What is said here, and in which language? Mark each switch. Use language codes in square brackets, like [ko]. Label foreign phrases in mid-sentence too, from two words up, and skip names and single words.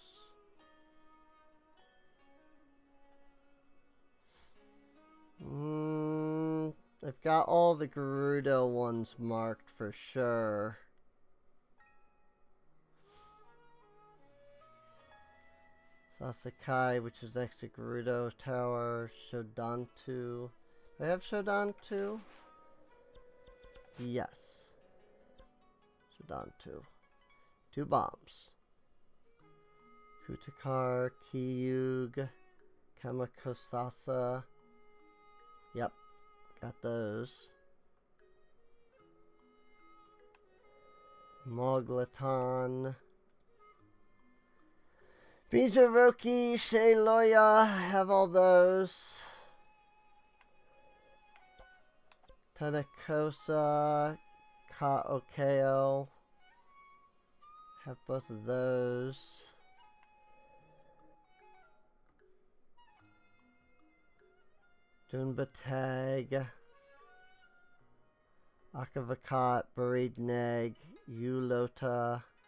[en] I've got all the Gerudo ones marked for sure. Sasakai, which is next to Gerudo Tower. Shodantu. Do I have Shodantu? Yes. Shodantu. 2 bombs. Kutakar, Kiyug, Kamakosasa. Yep, got those. Moglatan. Bijaroki, Shayloya, I have all those. Tanakosa, Kaokeo, have both of those. Dunbatag, Akavakat, Baridneg, Ulota.